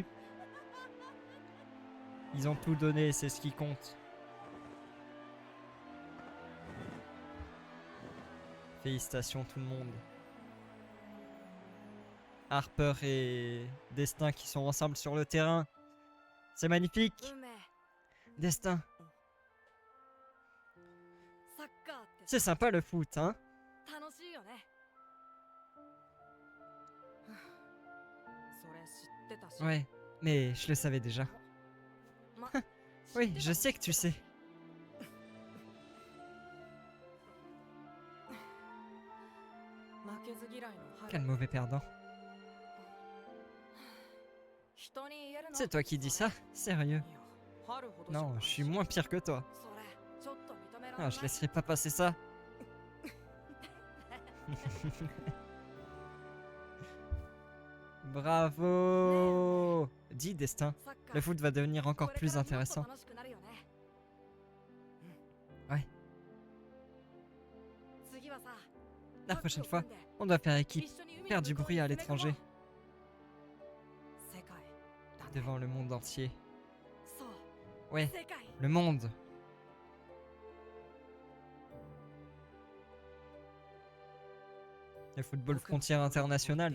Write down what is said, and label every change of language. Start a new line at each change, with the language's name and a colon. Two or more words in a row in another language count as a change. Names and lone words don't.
French: Ils ont tout donné, c'est ce qui compte. Félicitations tout le monde. Harper et Destin qui sont ensemble sur le terrain. C'est magnifique.
Japanese: 運命
French: Destin,
Japanese: サッカーって
French: c'est sympa le foot, hein?
Japanese: 楽しいよねそれ知ってたし
French: Ouais, mais je le savais déjà. ま Oui, je sais que tu sais.
Japanese: 負けず嫌いの
French: Quel mauvais perdant.
Japanese: 人に言えるの
French: C'est toi qui dis ça? Sérieux?
Japanese: いや春ほどしかない
French: Non, je suis moins pire que toi.
Japanese: それちょっと認められ
French: Non,
Japanese: ない
French: je laisserai pas passer ça. Bravo! Dis Destin,
Japanese: サッカー
French: le foot va devenir encore
Japanese: これ
French: plus
Japanese: からもっと
French: intéressant.
Japanese: 楽しくなるよね
French: Ouais.
Japanese: 次はさ
French: La prochaine fois, on doit faire équipe, faire du bruit à l'étranger, devant le monde entier. Ouais, le monde. Le football frontière internationale.